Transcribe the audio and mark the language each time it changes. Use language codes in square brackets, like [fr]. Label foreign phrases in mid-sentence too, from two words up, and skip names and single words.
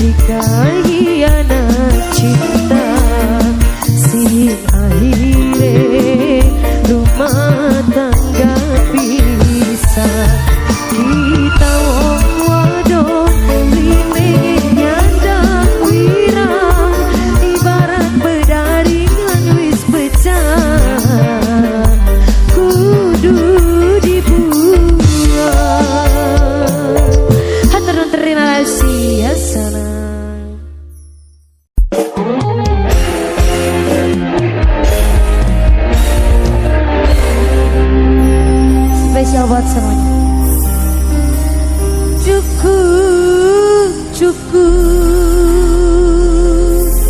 [jv] Kahianat cinta sing akhire rumah tangga pisah. Kita wong wadon lime nyandang wirang, ibarat bedaringan wis pecah kudu dibuang. [su] Hatur nuhun, [id] terima kasih ya sana. Spesial buat semuanya. Cukup, cukup